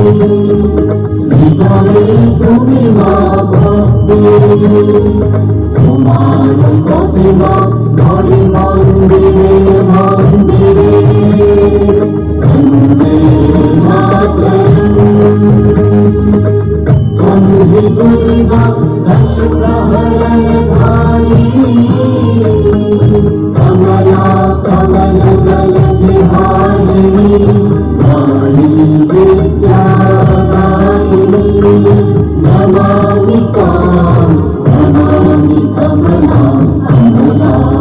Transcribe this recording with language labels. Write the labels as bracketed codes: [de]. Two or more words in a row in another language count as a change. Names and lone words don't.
[bn] হৃদয়ে তুমি মা ভক্তি তোমার প্রতিমা ধরে মন্দিরে মন্দিরে বন্দে [sa] মাতরম বন্দে দুর্গা দশ প্রহরণ ধারিণী कमला कमल दल विहारिणी काली विद्या दायिनी नमामि तां नमामि कमलां कमला